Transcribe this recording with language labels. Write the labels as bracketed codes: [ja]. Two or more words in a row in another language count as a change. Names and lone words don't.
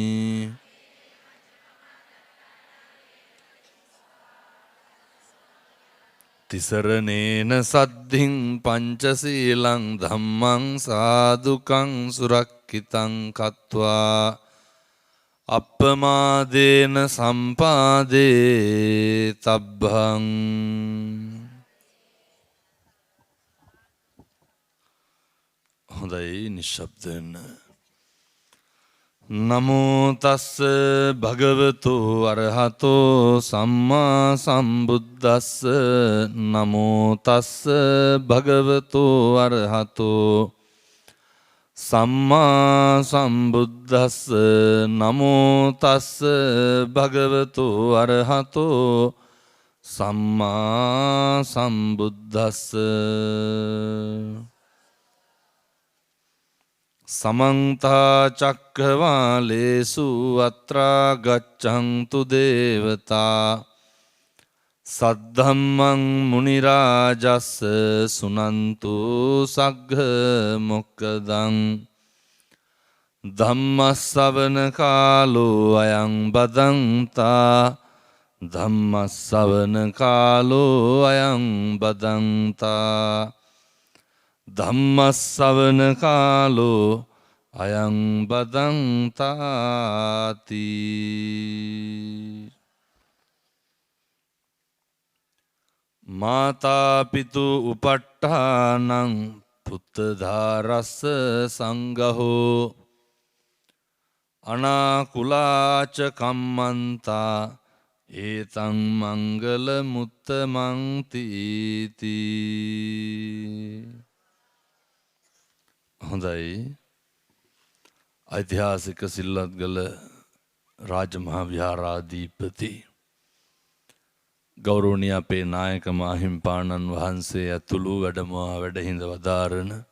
[pi] ติสรเนนะสัดดิงปัญจสีลังธัมมังสาธุกังสุรักขิตังคัตวาอัปปมาเดนะสัมปาเดตับบัง [si] හොඳයි නිශ්ශබ්ද වෙන්න [pi] නමෝ තස්ස භගවතු අරහතෝ සම්මා සම්බුද්දස්ස නමෝ තස්ස භගවතු අරහතෝ සම්මා සම්බුද්දස්ස නමෝ තස්ස භගවතු අරහතෝ සම්මා සම්බුද්දස්ස සමන්ත චක්කවාලේසු අත්‍රා ගච්ඡන්තු දේවතා සද්ධම්මං මුනි රාජස්ස සුනන්තු සග්ග මොක්ඛදං ධම්මස්සවන කාලෝ අයං බදන්තා ධම්මස්සවන කාලෝ අයං බදන්තා ධම්මස්සවන කාලෝ අයං බදන්තාති මාතා පිතු උපට්ඨානං පුත්තධාරස්ස සංඝෝ අනාකුලාච කම්මන්තා ඒතං මංගල මුත්තමං තීති [si] හොඳයි ඓතිහාසික සිල්වත්ගල රාජමහා විහාරාධිපති ගෞරවනීය අපේ නායක මාහිම්පාණන් වහන්සේ ඇතුළු වැඩමවා වැඩහිඳ වදාරන